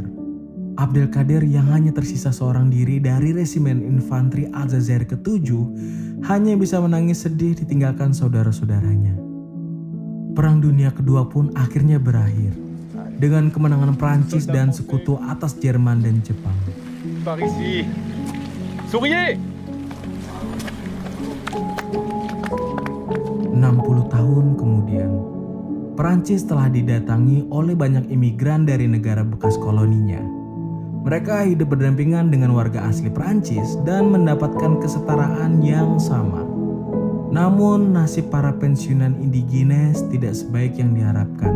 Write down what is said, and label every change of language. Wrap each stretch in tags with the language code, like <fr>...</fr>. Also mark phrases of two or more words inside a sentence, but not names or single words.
<id>Abdelkader yang hanya tersisa seorang diri dari resimen infanteri Aljazair ke-7 hanya bisa menangis sedih ditinggalkan saudara-saudaranya. Perang Dunia Kedua pun akhirnya berakhir dengan kemenangan Prancis dan sekutu atas Jerman dan Jepang.</id> <fr>Par ici. Souriez!</fr> <id>60 tahun kemudian, Perancis telah didatangi oleh banyak imigran dari negara bekas koloninya. Mereka hidup berdampingan dengan warga asli Perancis dan mendapatkan kesetaraan yang sama. Namun nasib para pensiunan indigines tidak sebaik yang diharapkan.</id>